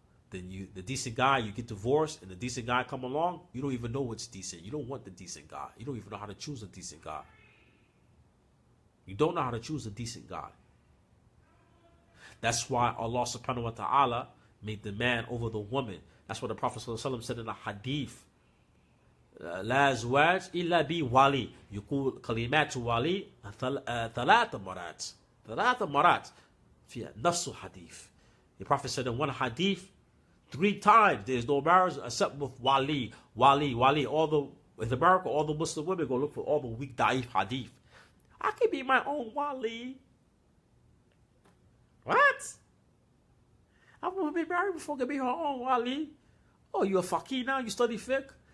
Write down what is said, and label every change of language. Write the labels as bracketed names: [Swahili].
[English] Then the decent guy, you get divorced, and the decent guy come along, you don't even know what's decent. You don't want the decent guy. You don't even know how to choose a decent guy. You don't know how to choose a decent guy. That's why Allah subhanahu wa ta'ala made the man over the woman. That's what the Prophet ﷺ said in the hadith. [Arabic] لا زواج إلا بولي يقول كلمات ولي ثلاث مرات في نفس hadith. [English] The Prophet said in one hadith 3 times there's no marriage except with wali. All in America, all the Muslim women go look for all the weak da'if hadith. I can be my own wali. What? I want to be married before I can be her own wali. Oh, you a faqih now? You study fiqh?